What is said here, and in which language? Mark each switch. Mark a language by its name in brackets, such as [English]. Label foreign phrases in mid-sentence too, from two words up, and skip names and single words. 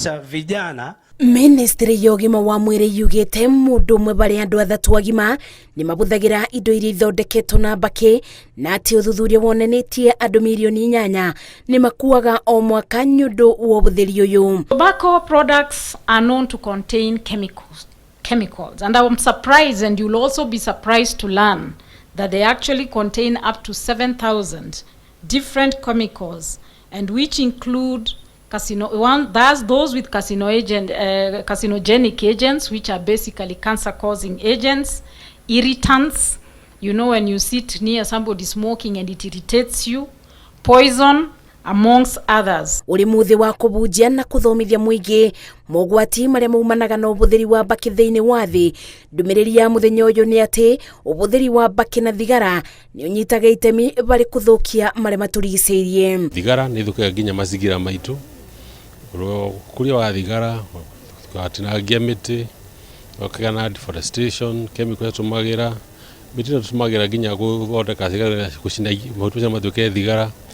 [Swahili] cha vijana. [Kikuyu] Ministry ya ũgima wa mwĩrĩ yugĩte mũndũ ũmwe barĩ andũ athatu agima nĩ mabũthagĩra indo iria ithondeketwo na mbakĩ na atĩ ũthuthuria wonanĩtie andũ milioni 8 nĩ makuaga o mwaka nĩ ũndũ wa ũhũthĩri ũyũ. [English] Tobacco products are known to contain chemicals, and I'm surprised, and you'll also be surprised to learn that they actually contain up to 7,000 different chemicals, and which include those with carcinogenic agents, which are basically cancer-causing agents, irritants, you know, when you sit near somebody smoking and it irritates you, poison, amongst others. [Kikuyu] Uri muthi wa kubujia na kuthomithia muingi mogwati maria maumanaga na ubuthiri wa mbaki thiini wa thi. Ndumiriri ya muthenya uyu ni ati ubuthiri wa mbaki na thigara ni unyitaga itemi bari kuthukia maria maturigiceirie. Thigara ni thukaga nginya mazingira maitu. Kuria wa thigara gatinangia miti, wakagana deforestation, chemical tumagira, miti tumagira nginya guthondeka thigara gucina mahuti mathuke thigara.